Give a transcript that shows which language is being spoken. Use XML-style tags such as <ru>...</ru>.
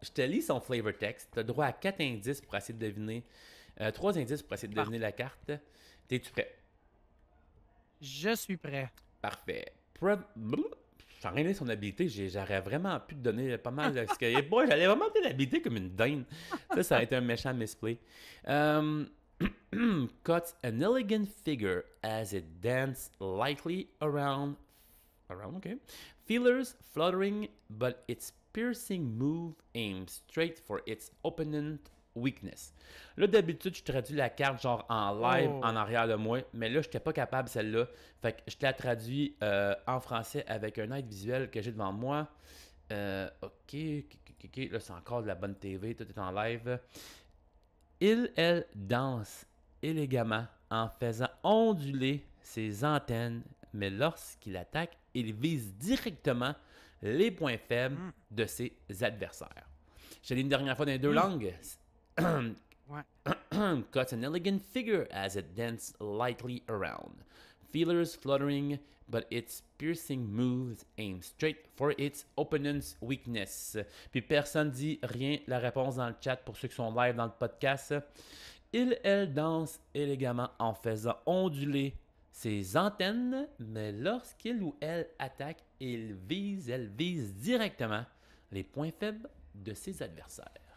<fr>Je te lis son flavor text. Tu as droit à 4 indices pour essayer de deviner. 3 indices pour essayer de deviner la carte. T'es-tu prêt? Je suis prêt. Parfait. J'ai rien son habilité, j'aurais vraiment pu te donner pas mal de ce que. Boy, j'allais vraiment te l'habilité comme une dinde. Ça a été un méchant misplay.</fr> <en>Cuts an elegant figure as it dances lightly around, okay. Feelers fluttering, but its piercing move aims straight for its opponent weakness.</en> <fr>Là, d'habitude, je traduis la carte genre en live en arrière de moi, mais là, je n'étais pas capable celle-là. Fait que je te la traduis en français avec un aide visuel que j'ai devant moi. Ok. Là, c'est encore de la bonne TV, tout est en live. Elle danse élégamment en faisant onduler ses antennes, mais lorsqu'il attaque, il vise directement les points faibles de ses adversaires. J'ai dit une dernière fois dans les deux langues.</fr> <en>Cuts an elegant figure as it dances lightly around. Feelers fluttering, but its piercing moves aim straight for its opponent's weakness.</en> <fr>Puis personne dit rien, la réponse dans le chat pour ceux qui sont live dans le podcast. Elle danse élégamment en faisant onduler ses antennes, mais lorsqu'il ou elle attaque, elle vise directement les points faibles de ses adversaires.</fr>